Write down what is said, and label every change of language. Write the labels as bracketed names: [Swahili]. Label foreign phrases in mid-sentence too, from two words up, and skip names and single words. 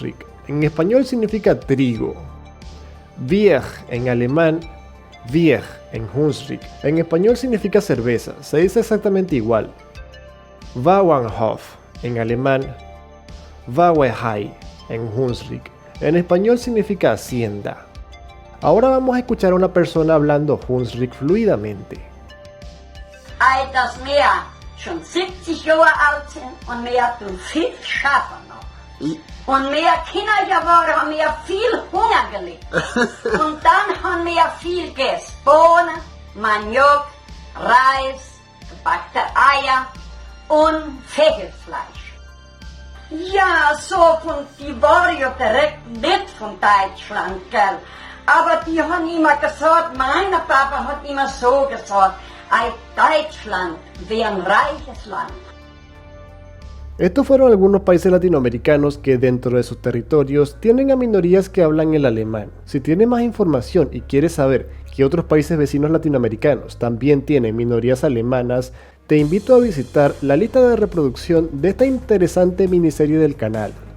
[Spanish] En español significa trigo. Bier en alemán, Bier en Hunsrück. En español significa cerveza, se dice exactamente igual. Bauernhof en alemán, Bauernhai en Hunsrück. En español significa hacienda. Ahora vamos a escuchar a una persona hablando Hunsrück fluidamente. [Hunsrik] Ei, das mehr schon 70 Jahre alt sind und mehr tun viel schaffen noch. Und mehr Kinder geworden, haben wir viel Hunger gelitten. Und dann haben wir viel gegessen. Bohnen, Maniok, Reis, gebackte Eier und Fägelfleisch. Ja, so von die waren ja direkt nicht von Deutschland, gell. Aber die haben immer gesagt, mein Papa hat immer so gesagt, Deutschland wäre ein reiches Land. [Spanish] Estos fueron algunos países latinoamericanos que dentro de sus territorios tienen a minorías que hablan el alemán. Si tienes más información y quieres saber que otros países vecinos latinoamericanos también tienen minorías alemanas, te invito a visitar la lista de reproducción de esta interesante miniserie del canal.